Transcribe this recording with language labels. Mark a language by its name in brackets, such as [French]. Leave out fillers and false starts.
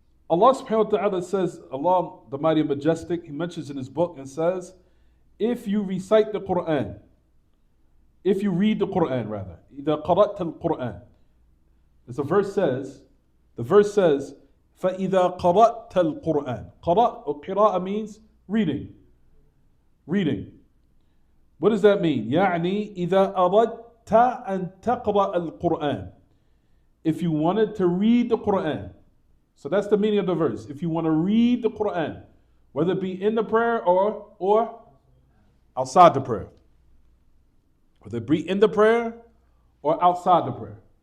[English] Allah subhanahu wa ta'ala says, Allah the mighty and majestic, he mentions in his book and says, if you recite the Quran, if you read the Quran rather. [Arabic] إِذَا قَرَأْتَ الْقُرْآنِ. [English] As the verse says, [Arabic] فَإِذَا قَرَأْتَ الْقُرْآنِ. [English] قَرَأ or قِرَاءة means reading. Reading. What does that mean? [Arabic] يعني إِذَا أَرَدْتَ أَن تَقْرَأَ الْقُرْآنِ. [English] If you wanted to read the Quran. So that's the meaning of the verse. If you want to read the Quran, whether it be in the prayer or outside the prayer. Whether it be in the prayer or outside the prayer.